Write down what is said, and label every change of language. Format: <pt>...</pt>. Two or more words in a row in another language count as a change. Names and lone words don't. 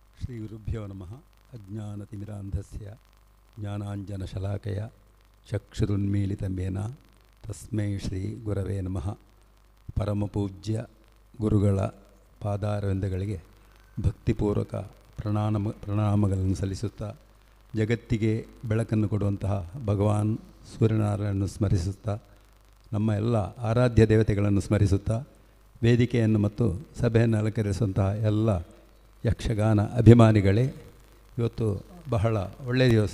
<sa>ಶ್ರೀಗುರುಭ್ಯೋ ನಮಃ. ಅಜ್ಞಾನತಿಮಿರಾಂಧಸ್ಯ ಜ್ಞಾನಾಂಜನಶಲಾಕಯ ಚಕ್ಷುರುನ್ಮೀಲಿತಮೇನ ತಸ್ಮೈ ಶ್ರೀ ಗುರವೇ ನಮಃ.</sa> <kn>ಪರಮಪೂಜ್ಯ ಗುರುಗಳ ಪಾದಾರವಿಂದಗಳಿಗೆ ಭಕ್ತಿಪೂರ್ವಕ ಪ್ರಣಾಮಗಳನ್ನು ಸಲ್ಲಿಸುತ್ತಾ, ಜಗತ್ತಿಗೆ ಬೆಳಕನ್ನು ಕೊಡುವಂತಹ ಭಗವಾನ್ ಸೂರ್ಯನಾರಾಯಣನ್ನು ಸ್ಮರಿಸುತ್ತಾ, ನಮ್ಮ ಎಲ್ಲ ಆರಾಧ್ಯ ದೇವತೆಗಳನ್ನು ಸ್ಮರಿಸುತ್ತಾ, ವೇದಿಕೆಯನ್ನು ಮತ್ತು ಸಭೆಯನ್ನು ಅಲಂಕರಿಸುವಂತಹ ಎಲ್ಲ ಯಕ್ಷಗಾನ ಅಭಿಮಾನಿಗಳೇ, ಇವತ್ತು ಬಹಳ ಒಳ್ಳೆಯ ದಿವಸ.</kn>